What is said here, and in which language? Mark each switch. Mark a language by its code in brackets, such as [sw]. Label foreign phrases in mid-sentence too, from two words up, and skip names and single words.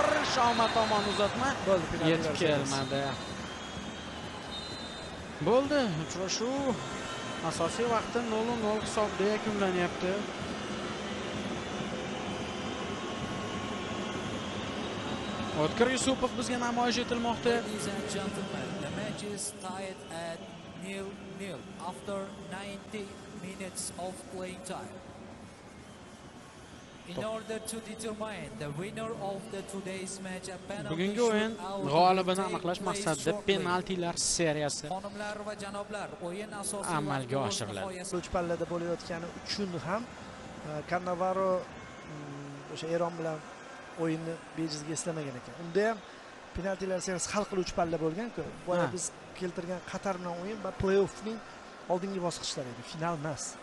[uz] Shoma tomon uzatma yetib kelmadi. Bo'ldi. Uchrashuv asosiy vaqtda 0-0 hisobda yakunlanyapti. O'tkir Yusupov bizga namoyish etilmoqda. [en] Ladies and gentlemen, the match is tied at 0-0 after 90 minutes of playing time. In order to determine the winner of the today's match, a penalty [uz] Bugungi o'yin g'olibini aniqlash maqsadida penaltilar seriyasi xonimlar va janoblar, o'yin asosiy amalga oshiriladi. Uch pallada bo'layotgani uchun ham Cannavaro o'sha Eron bilan o'yinni bejizga eslamagan ekan. Unda ham penaltilar seriyasi hal qiluvchi palla bo'lgan-ku. Boya biz keltirgan Qatar bilan o'yin va play-offning oldingi bosqichlari edi, final emas.